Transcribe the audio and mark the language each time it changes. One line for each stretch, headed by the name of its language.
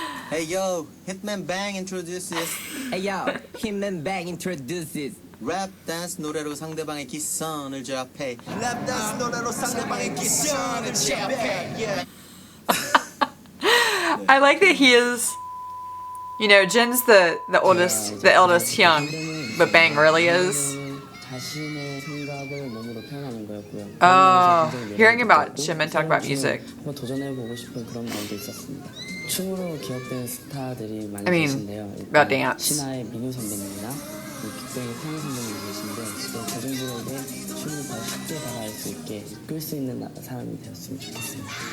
English: Hey yo, Hitman Bang introduces. Hey yo, Hitman Bang introduces.
Korean: 랩 댄스 노래로 상대방의 기선을 제압해. 랩 댄스 노래로 상대방의 기선을 제압해.
English: I like that he is, you know, Jin's the eldest young, but Bang really is.
Korean: 자신의 생각을 몸으로 표현하는 거였고요.
English: Oh, hearing about Jimin talk about music.
Korean: 한번 도전해보고 싶은 그런 마음도 있었습니다. 춤으로 기억되는 스타들이 많이
English: I mean,
Korean: 계신데요.
English: about dance.
Korean: 신화의 민우 선배님이나 빅뱅의 태양 선배님 계신데 대중들에게 춤을 더 쉽게 다가갈 수 있게 이끌 수 있는 사람이 되었으면 좋겠습니다.